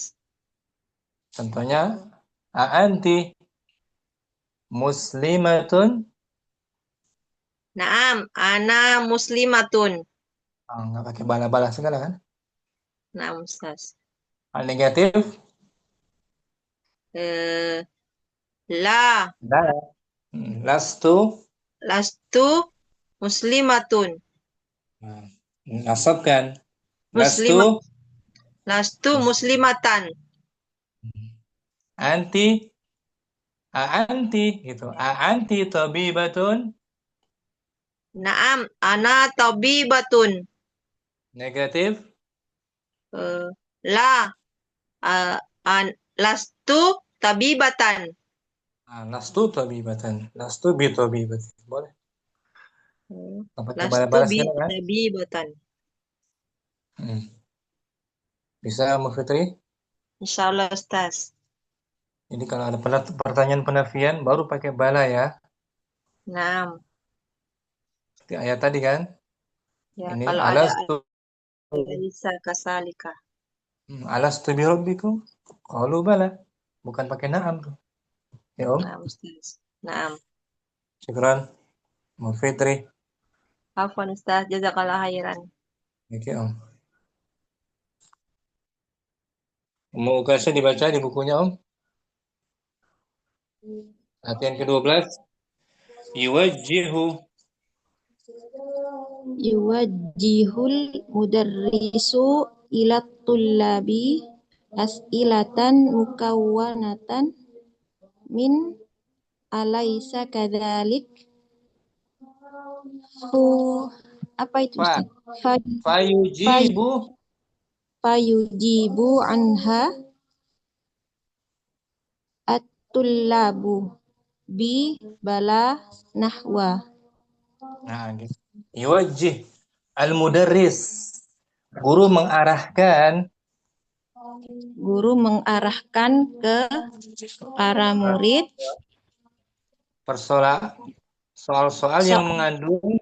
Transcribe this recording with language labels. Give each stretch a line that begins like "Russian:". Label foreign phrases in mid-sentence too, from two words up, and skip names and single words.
Arabic: Contohnya, أنتِ مسلمةٌ. نعم، أنا مسلمةٌ.
Indonesian: Oh, nggak pakai bala-bala segala kan?
Arabic: نعم، أستاذ.
Indonesian: Hal negatif,
Arabic: Eh, la dah. Lastu. لستُ مسلمةٌ.
Indonesian: Nah, nasabkan.
Arabic: Lastu. مسلمة. لستُ مسلمةً. أنتِ. أنتِ gitu. أنتِ طبيبةٌ. نعم، أنا طبيبةٌ.
Indonesian: Negatif.
Arabic: Eh, لا آه، لستُ طبيبةً. Nah, لستُ طبيبةً. لستُ بطبيبةٍ.
Indonesian: Boleh. Nggak pakai
Arabic: Lastu
Indonesian: bala-bala
Arabic: bi
Indonesian: segala kan?
Arabic: tabibatan.
Indonesian: Hmm. Bisa, Mbak Fitri?
Arabic: إن شاء الله، أستاذ.
Indonesian: Jadi kalau ada pertanyaan penafian, baru pakai bala ya.
Arabic: Naam.
Indonesian: Seperti ayat tadi kan? Ya, Ini kalau ada
Arabic: alastu. ليس كذلك. ألستُ بربكم؟ قالوا بلى.
Indonesian: Bukan pakai na'am tuh. Ya Om?
Arabic: نعم، أستاذ. نعم. Syukran. Mbak Fitri. عفوا، أستاذ. جزاك الله خيرا.
Indonesian: Oke Om. Mau UKS dibaca di bukunya Om? Latihan ke-12.
Arabic: Yuwajjihu. يوجه المدرس إلى الطلاب أسئلة مكونة من أليس كذلك ف
Indonesian: apa itu
Arabic: Fa. أستاذ؟ ف, Fayujibu. فيجيب عنها الطلاب ببلى نحو.
Indonesian: Nah, gitu.
Arabic: يوجه. المدرس.
Indonesian: Guru mengarahkan Guru mengarahkan ke para murid Soal-soal yang mengandung